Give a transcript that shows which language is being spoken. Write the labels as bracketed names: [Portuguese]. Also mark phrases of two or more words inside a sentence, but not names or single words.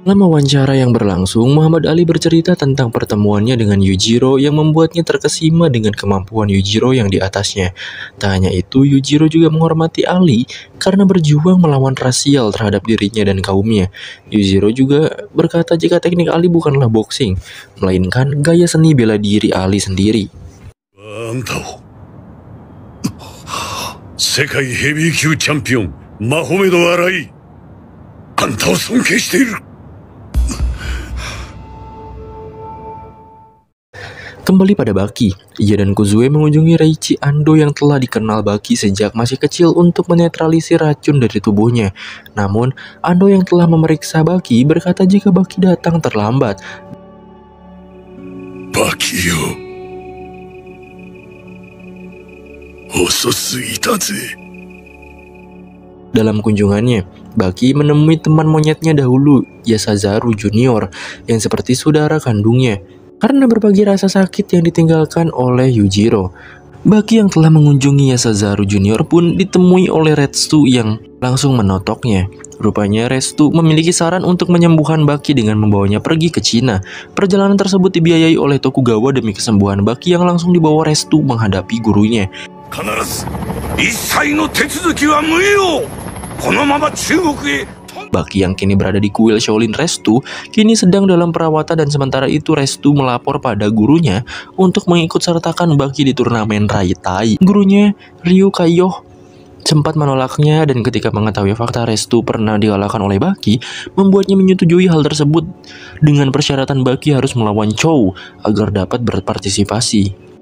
[Indonesian] Dalam wawancara yang berlangsung, Muhammad Ali bercerita tentang pertemuannya dengan Yujiro yang membuatnya terkesima dengan kemampuan Yujiro yang di atasnya. Tak hanya itu, Yujiro juga menghormati Ali karena berjuang melawan rasial terhadap dirinya dan kaumnya. Yujiro juga berkata jika teknik Ali bukanlah boxing, melainkan gaya seni bela diri Ali sendiri. [Japanese] あんたを世界ヘビー級チャンピオンマホメド・アライあんたを尊敬している [Indonesian] Kembali pada Baki, ia dan Kozue mengunjungi Reichi Ando yang telah dikenal Baki sejak masih kecil untuk menetralisir racun dari tubuhnya. Namun, Ando yang telah memeriksa Baki berkata jika Baki datang terlambat. [Japanese] バキよ遅すぎたぜ [Indonesian] Dalam kunjungannya, Baki menemui teman monyetnya dahulu, Yasazaru Junior, yang seperti saudara kandungnya. Karena berbagi rasa sakit yang ditinggalkan oleh Yujiro, Baki yang telah mengunjungi Yasazaru Junior pun ditemui oleh Retsu yang langsung menotoknya. Rupanya Retsu memiliki saran untuk menyembuhkan Baki dengan membawanya pergi ke Cina. Perjalanan tersebut dibiayai oleh Tokugawa demi kesembuhan Baki yang langsung dibawa Retsu menghadapi gurunya. [Japanese] 必ず一切の手続きは無用このまま中国へ [Indonesian] Baki yang kini berada di kuil Shaolin Restu kini sedang dalam perawatan dan sementara itu Restu melapor pada gurunya untuk mengikut sertakan Baki di turnamen Rai Tai. Gurunya, Ryu Kaiyo, sempat menolaknya dan ketika mengetahui fakta Restu pernah dikalahkan oleh Baki, membuatnya menyetujui hal tersebut dengan persyaratan Baki harus melawan Chou agar dapat berpartisipasi.